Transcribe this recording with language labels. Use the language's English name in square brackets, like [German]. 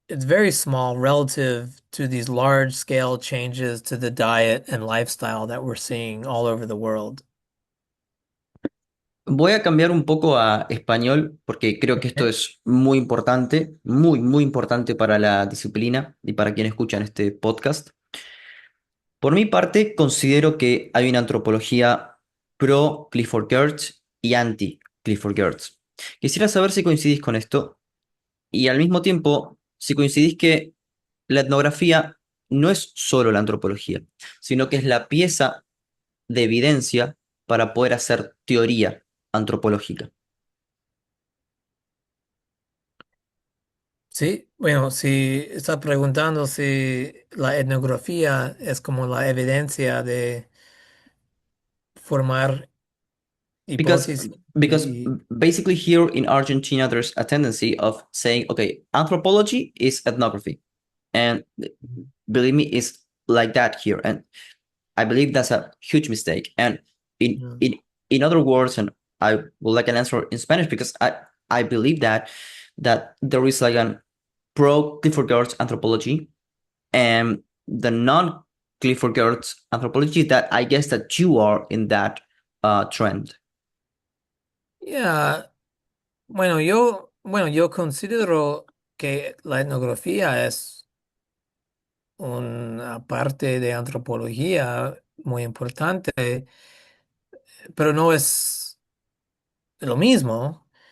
[English] It's very small relative to these large scale changes to the diet and lifestyle that we're seeing all over the world. [Spanish] Voy a cambiar un poco a español porque creo que esto [English] Okay. [Spanish] es muy importante, muy, muy importante para la disciplina y para quienes escuchan este podcast. Por mi parte, considero que hay una antropología pro Clifford Geertz y anti Clifford Geertz. Quisiera saber si coincidís con esto y al mismo tiempo si coincidís que la etnografía no es solo la antropología, sino que es la pieza de evidencia para poder hacer teoría antropológica. Sí, bueno, si está preguntando si la etnografía es como la evidencia de formar [English] Because [Spanish] hipótesis [English] because [Spanish] y... [English] basically here in Argentina there's a tendency of saying, okay, anthropology is ethnography. And believe me, it's like that here. And I believe that's a huge mistake. And in Yeah. in in other words, and I would like an answer in Spanish because I believe that there is like an pro Clifford Geertz anthropology and the non Clifford Geertz anthropology that I guess that you are in that trend. [Spanish] Yeah, bueno, yo considero que la etnografía es una parte de antropología muy importante, pero no es lo mismo.